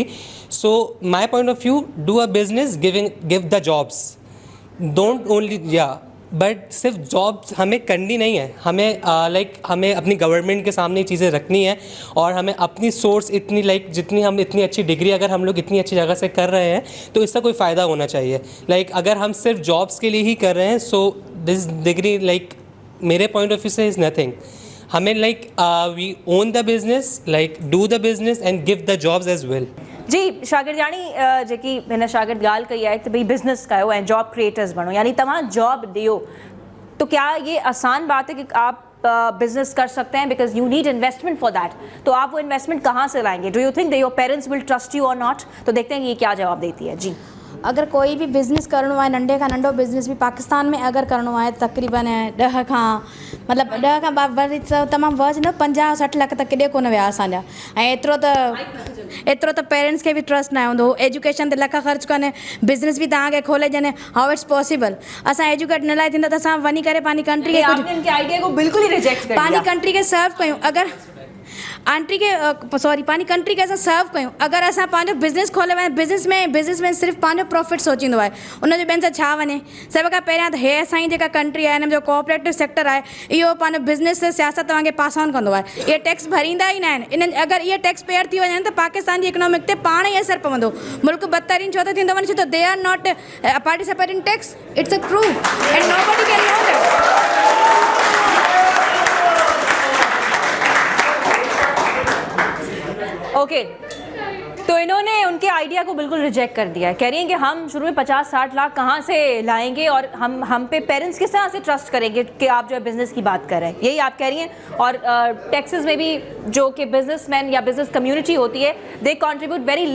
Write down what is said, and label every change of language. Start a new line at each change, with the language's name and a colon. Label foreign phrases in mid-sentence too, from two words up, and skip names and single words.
English: so my point of view, do a business, give the jobs, don't only but
Urdu: صرف جابز ہمیں کرنی نہیں ہے، ہمیں ہمیں اپنی گورنمنٹ کے سامنے چیزیں رکھنی ہے، اور ہمیں اپنی سورس اتنی جتنی ہم اتنی اچھی ڈگری اگر ہم لوگ اتنی اچھی جگہ سے کر رہے ہیں تو اس کا کوئی فائدہ ہونا چاہیے. اگر ہم صرف جابز کے لیے ہی کر رہے ہیں,
English: so this degree
Urdu: میرے
English: point of view
Urdu: سے
English: is nothing. हमें we own the business, do the business and give the jobs as well.
Sindhi: जी, शागिर्दाणी जेकी हिन शागिर्द ॻाल्हि कई आहे त भई बिज़नेस कयो ऐं
English: job creators
Sindhi: बणो, यानी तव्हां जॉब ॾियो,
Urdu: تو کیا یہ آسان بات ہے کہ آپ بزنس کر سکتے ہیں?
English: because you need investment for that.
Urdu: تو آپ وہ انویسٹمنٹ کہاں سے لائیں گے?
English: do you think that your parents will trust you or not?
Urdu: تو دیکھتے ہیں کہ یہ کیا جواب دیتی ہے.
Sindhi: जी, अगर कोई भी बिज़नेस करणो आहे, नंढे खां नंढो बिज़नेस भी पाकिस्तान में अगर करणो आहे तक़रीबन 10 खां मतलब 10 खां वरी तमामु वधि न 50-60 लाख त केॾे कोन विया असांजा। ऐं एतिरो त पेरेंट्स खे बि ट्रस्ट न हूंदो। एजुकेशन ते लख ख़र्च कनि, बिज़नेस बि तव्हांखे खोले ॾियनि,
English: how it's possible?
Sindhi: असां एजुकेट न लाइ थींदा त असां वञी करे पंहिंजी कंट्री खे
Urdu: آئیڈیا کو بالکل ہی ریجیکٹ کر دیا.
Sindhi: पंहिंजी कंट्री खे सर्व कयूं, अगरि पंहिंजी कंट्री खे असां सर्व कयूं। अगरि असां पंहिंजो बिज़नेस खोले वञूं, बिज़नेस में सिर्फ़ु पंहिंजो प्रॉफिट सोचींदो आहे, उनजो ॿियनि सां छा वञे? सभ खां पहिरियां त हे असांजी जेका कंट्री आहे, हिन जो कोऑपरेटिव सेक्टर आहे, इहो पंहिंजो बिज़नेस सियासत तव्हांखे
English: pass on
Sindhi: कंदो आहे। इहे टैक्स भरींदा ई न आहिनि। इन्हनि अगरि इहे
English: tax payer
Sindhi: थी वञनि त पाकिस्तान जी इकोनॉमिक ते पाण ई असरु पवंदो। मुल्क बदतरीन छो त थींदो वञे, छो त
English: they are not participating tax. it's a true and nobody can know that.
Urdu: ओके, تو انہوں نے ان کے آئیڈیا کو بالکل ریجیکٹ کر دیا ہے. کہہ رہی ہیں کہ ہم شروع میں 50-60 لاکھ کہاں سے لائیں گے اور ہم پہ پیرنٹس کس طرح سے ٹرسٹ کریں گے کہ آپ جو ہے بزنس کی بات کر رہے ہیں، یہی آپ کہہ رہی ہیں. اور ٹیکساس میں بھی جو کہ بزنس مین یا
English: business community
Urdu: ہوتی ہے,
English: they contribute very little.